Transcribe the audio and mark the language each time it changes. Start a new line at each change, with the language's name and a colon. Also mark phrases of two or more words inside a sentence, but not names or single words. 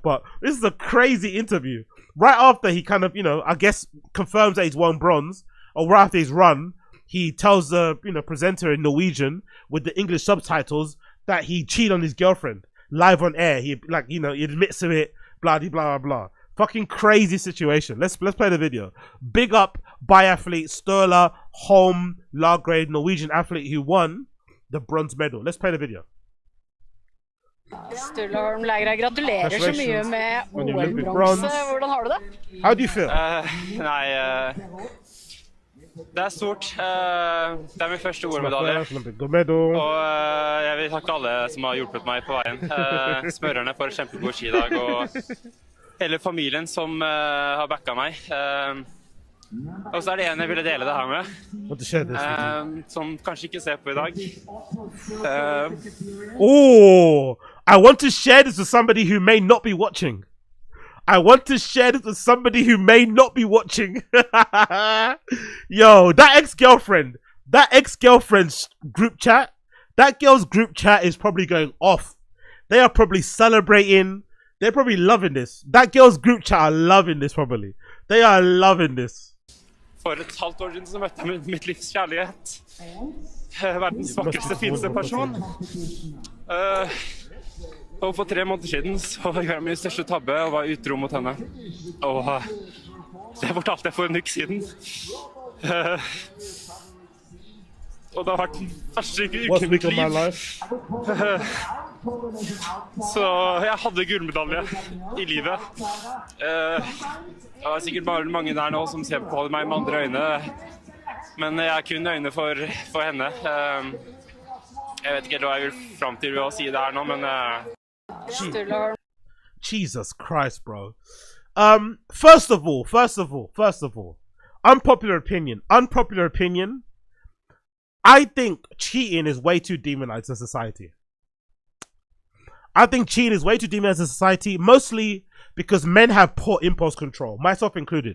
English: But this is a crazy interview. Right after he kind of, you know, I guess confirms that he's won bronze, or right after his run, he tells the, you know, presenter in Norwegian with the English subtitles that he cheated on his girlfriend live on air. He, like, you know, he admits to it, blah blah blah blah. Fucking crazy situation. Let's play the video. Big up biathlete Sturla Holm Lægreid, Norwegian athlete who won the bronze medal. Let's play the video.
Norwegian: Sturla Holm Lægreid, gratulerer så mye med OL-bronse. Hvordan har du det?
English: How do you feel?
Norwegian: Det stort. Det min første OL-medalje. Og jeg vil takke alle som har hjulpet meg på veien. Smørerne for en kjempegod skidag, og hele familien som har backa meg. Og så det en jeg ville dele det her med, som kanskje ikke ser på i dag.
English: I want to share this with somebody who may not be watching. I want to share this with somebody who may not be watching. Yo, that ex-girlfriend's group chat, that girl's group chat is probably going off. They are probably celebrating. They're probably loving this. That girl's group chat are loving this probably. They are loving this.
Norwegian: For et halvt år siden så møtte jeg mitt livs kjærlighet. Verdens vakreste, fineste person. Og for 3 måneder siden så gjorde jeg min største tabbe og var utro mot henne. Og det fortalte jeg for en uke siden. Og det har vært den første uken i mitt liv. Så jeg hadde gullmedalje i livet. Det var sikkert bare mange der nå som ser på meg med andre øyne. Men jeg har kun øyne for henne. Jeg vet ikke hva jeg vil frem til ved å si det her nå, men...
English: Jesus Christ, bro. First of all, unpopular opinion. I think cheating is way too demonized in society. Mostly because men have poor impulse control, myself included.